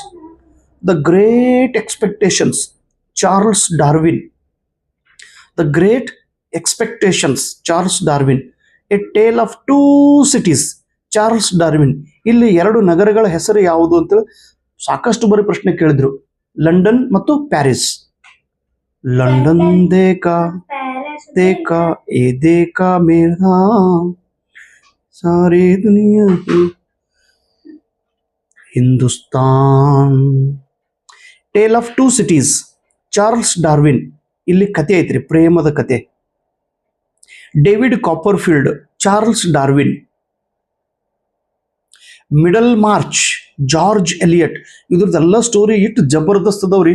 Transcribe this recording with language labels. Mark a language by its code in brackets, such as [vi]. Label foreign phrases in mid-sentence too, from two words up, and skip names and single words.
[kn] ದ ಗ್ರೇಟ್ ಎಕ್ಸ್ಪೆಕ್ಟೇಷನ್ಸ್, ಚಾರ್ಲ್ಸ್ ಡಾರ್ವಿನ್. ದ ಗ್ರೇಟ್ ಎಕ್ಸ್ಪೆಕ್ಟೇಷನ್ಸ್, ಚಾರ್ಲ್ಸ್ ಡಾರ್ವಿನ್. ಎ ಟೇಲ್ ಆಫ್ 2 cities, ಚಾರ್ಲ್ಸ್ ಡಾರ್ವಿನ್. ಇಲ್ಲಿ 2 ನಗರಗಳ ಹೆಸರು ಯಾವುದು ಅಂತ ಸಾಕಷ್ಟು ಬಾರಿ ಪ್ರಶ್ನೆ ಕೇಳಿದ್ರು. ಲಂಡನ್ ಮತ್ತು ಪ್ಯಾರಿಸ್. [hi] लंदन देखा ये देखा मेरा सारी दुनिया हिंदुस्तान. [kn] टेल ऑफ 2 cities, ಚಾರ್ಲ್ಸ್ ಡಾರ್ವಿನ್. ಇಲ್ಲಿ ಕತೆ ಐತ್ರಿ, ಪ್ರೇಮದ ಕತೆ. ಡೇವಿಡ್ ಕಾಪರ್ಫೀಲ್ಡ್, ಚಾರ್ಲ್ಸ್ ಡಾರ್ವಿನ್. ಮಿಡಲ್ ಮಾರ್ಚ್, ಜಾರ್ಜ್ ಎಲಿಯಟ್. ಇದ್ರದ್ದೆಲ್ಲ ಸ್ಟೋರಿ ಇಟ್ಟು ಜಬರ್ದಸ್ತ್ ಅದಾವ್ರಿ.